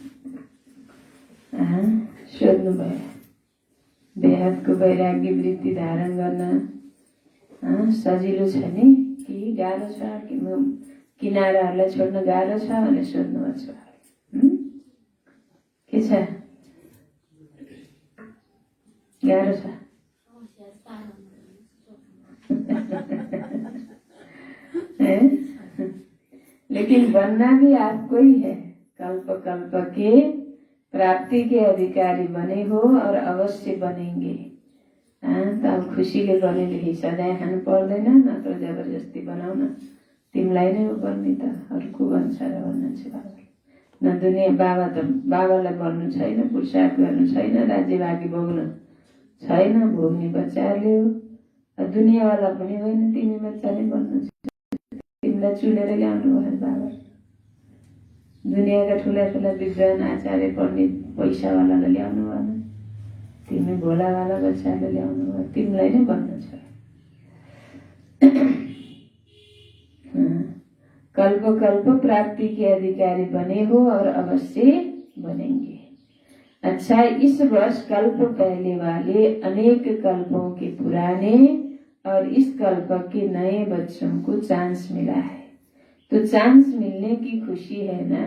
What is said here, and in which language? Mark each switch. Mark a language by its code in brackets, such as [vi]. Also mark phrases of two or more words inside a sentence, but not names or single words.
[ne] सोध्नुभयो बेहदको वैराग्य वृत्ति धारण गर्न सजिलो छ नि कि गाह्रो छ, कि किनाराहरूलाई छोड्न गाह्रो छ भनेर सोध्नुभएको छ। के छ? गाह्रो छ? [hi] लेकिन बनना भी आपको ही है। कल्प कल्प के प्राप्ति के अधिकारी बने हो और अवश्य बनेंगे। [ne] त अब खुसीले गरेले सधैँ खानु पर्दैन, नत्र जबरजस्ती बनाउन तिमीलाई नै हो बन्ने त, अर्को बन्छ र भन्नुहुन्छ बाबाले। न दुनिया बाबा त बाबालाई बन्नु छैन, पुरुषार्थ गर्नु छैन, राज्य भागी भोग्नु छैन, भोग्ने बच्चाहरूले हो। दुनियाँवाला पनि होइन, तिमी बच्चा नै बन्नु छ। तिमीलाई चुनेर ल्याउनु भयो बाबा। दुनियाँका ठुला ठुला विद्वान आचार्य पण्डित पैसावालालाई ल्याउनु भएन, तिमी भोलावाला बच्चाले ल्याउनु भयो। तिमीलाई नै बन्नु छ। [hi] कल्प कल्प प्राप्ति के अधिकारी बने हो और अवश्य बनेंगे। अच्छा, इस वर्ष कल्प पहले वाले अनेक कल्पों के पुराने और इस कल्प के नए बच्चों को चांस मिला है, तो चांस मिलने की खुशी है ना।